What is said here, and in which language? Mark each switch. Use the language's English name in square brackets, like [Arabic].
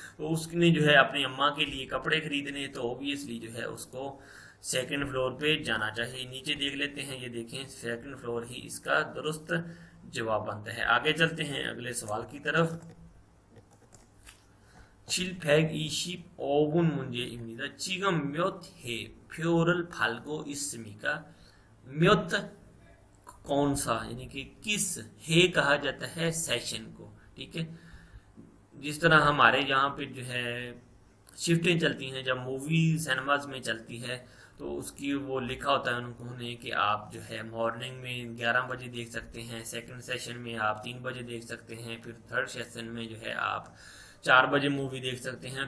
[Hindi] तो उसने जो है अपनी अम्मा के लिए कपड़े खरीदने, तो ऑब्वियसली जो है उसको 2nd फ्लोर पे जाना चाहिए। नीचे देख लेते हैं, ये देखें 2nd फ्लोर ही इसका दुरुस्त जवाब बनता है। आगे चलते हैं अगले सवाल की तरफ। [Korean] 칠백 25문제입니다. 지금 몇 해 표를 팔고 있습니까? [Hindi] 몇 कौन सा यानी कि किस, है कहा जाता है सेशन को, ठीक है। जिस तरह हमारे यहाँ पे जो है शिफ्टें चलती हैं, जब मूवी सिनेमाज में चलती है तो उसकी वो लिखा होता है उन्होंने कि आप जो है मॉर्निंग में 11 बजे देख सकते हैं, 2nd सेशन में आप 3 बजे देख सकते हैं, फिर 3rd सेशन में जो है आप 4 बजे मूवी देख सकते हैं।